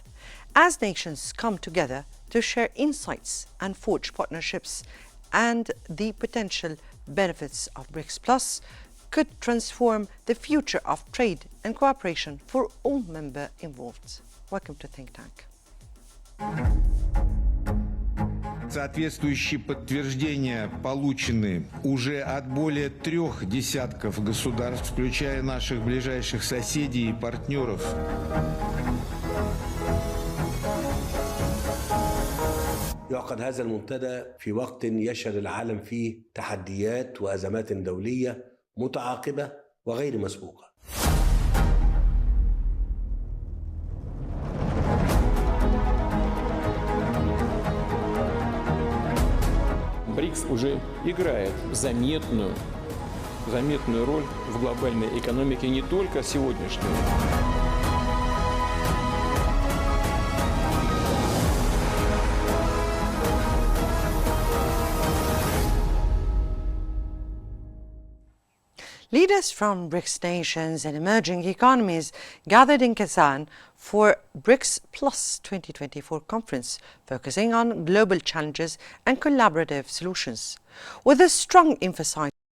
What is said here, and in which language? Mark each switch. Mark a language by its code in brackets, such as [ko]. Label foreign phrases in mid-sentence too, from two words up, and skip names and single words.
[en] As nations come together to share insights and forge partnerships, and the potential benefits of BRICS Plus could transform the future of trade and cooperation for all members involved. Welcome to Think Tank. [ru] Соответствующие подтверждения получены уже от более 3 десятков государств, включая наших ближайших соседей и партнеров. [ar] يعقد هذا المنتدى في وقت يشهد العالم فيه تحديات وأزمات دولية متعاقبة وغير مسبوقة. [ru] БРИКС уже играет заметную роль в глобальной экономике не только сегодняшней. [en] Leaders from BRICS nations and emerging economies gathered in Kazan for BRICS Plus 2024 conference, focusing on global challenges and collaborative solutions, with a strong emphasis.